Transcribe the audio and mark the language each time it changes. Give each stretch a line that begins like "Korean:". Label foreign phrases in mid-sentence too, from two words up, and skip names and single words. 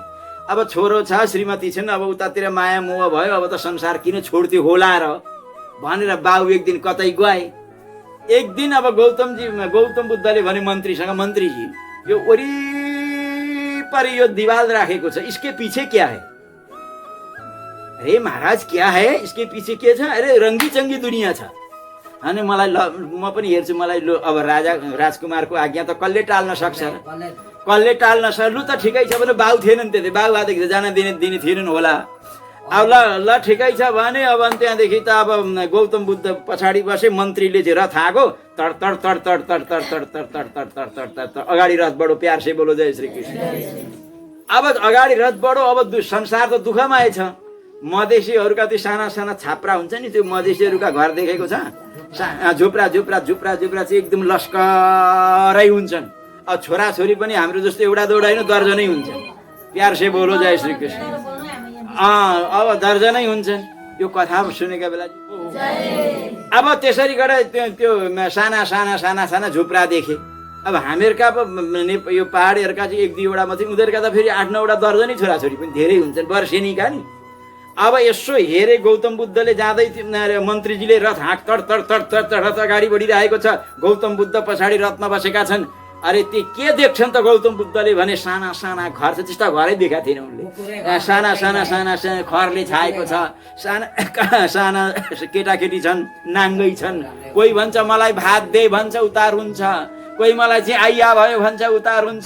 Nepali: अब छोरो छ, श्रीमती छन्, अब उतातिर माया मोह भयो। अब त संसार किन छोड्थ्यो होला र भनेर बाबु एक दिन कतै गए। एक दिन अब गौतम बुद्धले भने मन्त्रीसँग, मन्त्रीजी यो वरिपरि यो दिवाल राखेको छ,
Hindi: इसके पीछे क्या है? अरे महाराज क्या है इसके पीछे
Nepali: के छ? अरे रङ्गी चङ्गी दुनियाँ छ। अनि मलाई म पनि हेर्छु, मलाई अब राजकुमारको आज्ञा त कसले टाल्न सक्छ र? कसले टाल्न सक्छ? लु त ठिकै छ भने बाउ थिएन नि त्यति, बाउ आदेखि जान दिने थिएनन् होला। अब ल ठिकै छ भने अब त्यहाँदेखि त अब गौतम बुद्ध पछाडि बसे। मन्त्रीले चाहिँ रथ आएको, तड तड तड तड तड तड तड तड तड तड तड तड तड तड अगाडि रथ बढो,
Hindi: प्यार से बोलो जय श्री कृष्ण।
Nepali: अब अगाडि रथ बढो। अब संसार त दुःखमय छ। मधेसीहरूका त्यो साना साना छाप्रा हुन्छ नि, त्यो मधेसीहरूका घर देखेको छ, झुप्रा झुप्रा झुप्रा झुप्रा चाहिँ एकदम लस्करै हुन्छन्। अब छोराछोरी पनि हाम्रो जस्तो एउटा दुईवटा होइन, दर्जनै हुन्छन्।
Hindi: प्यार से बोलो जय श्री कृष्ण।
Nepali: अब दर्जनै हुन्छन्। यो कथा सुनेका बेला अब त्यसरी गरेर त्यो साना साना साना साना झुप्रा देखे। अब हामीहरूका अब यो पहाडीहरूका चाहिँ 1-2वटा मात्रै, उनीहरूका त फेरि 8-9वटा दर्जनै छोराछोरी पनि धेरै हुन्छन्, वर्षेनीका नि। अब यसो हेरे गौतम बुद्धले जाँदै मन्त्रीजीले रथ हाँक तड तड तड तड तड रथ अगाडि बढिरहेको छ। गौतम बुद्ध पछाडि रथमा बसेका छन्। अरे ती के देख्छन् त गौतम बुद्धले भने साना साना घर छ, त्यस्ता घरै देखाएको थिएन उनले। साना साना साना साना खरले छाएको छ, साना साना केटाकेटी छन्, नाङ्गै छन्। कोही भन्छ मलाई भात दे भन्छ, उतार हुन्छ। कोही मलाई चाहिँ आइया भयो भन्छ, उतार हुन्छ।